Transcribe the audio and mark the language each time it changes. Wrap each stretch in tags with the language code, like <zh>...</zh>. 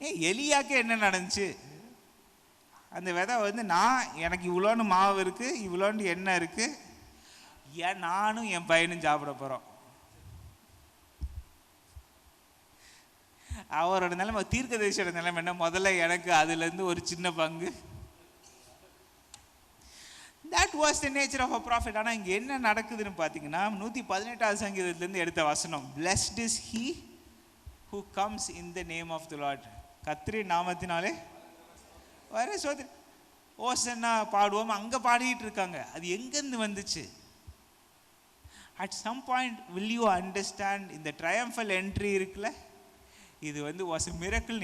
<ta>எலியாக்கு என்ன நடந்துச்சு? அந்த விதை வந்து எனக்கு இவ்வளோன்னு மாவு இருக்குது, இவ்வளோன்னு எண்ணெய் இருக்குது, ஏன் நானும் என் பையனும் சாப்பிட போகிறோம். அவரோட நிலைமை, தீர்க்கதரிசியோட நிலைமை என்ன? முதல்ல எனக்கு அதுலேருந்து ஒரு சின்ன பங்கு.</ta> <en>That was the nature of a prophet.</en> <ta>ஆனால் இங்கே என்ன நடக்குதுன்னு பார்த்தீங்கன்னா, 118வது சங்கீதத்திலேருந்து எடுத்த வசனம்,</ta> <en>blessed is he who comes in the name of the Lord.</en> <ta>கர்த்தரின் நாமத்தினாலே வர சோதரி ஓசன்னா பாடுவோம், அங்கே பாடிட்டு இருக்காங்க. அது எங்கேருந்து வந்துச்சு?</ta> <en>At some point will you understand,</en> <ta>இந்த triumphal entry இருக்குல்ல, இது வந்து</ta> <en>was a miracle.</en>